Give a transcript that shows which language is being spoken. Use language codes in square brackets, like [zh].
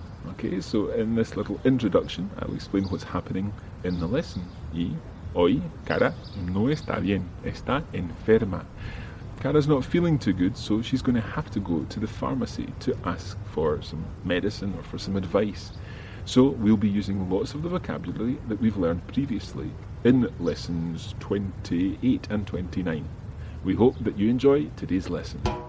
[en] Okay, so in this little introduction, I'll explain what's happening in the lesson. [es] Y hoy, Cara no está bien, está enferma. [en] Cara's not feeling too good, so she's going to have to go to the pharmacy to ask for some medicine or for some advice. So we'll be using lots of the vocabulary that we've learned previously in lessons 28 and 29. We hope that you enjoy today's lesson.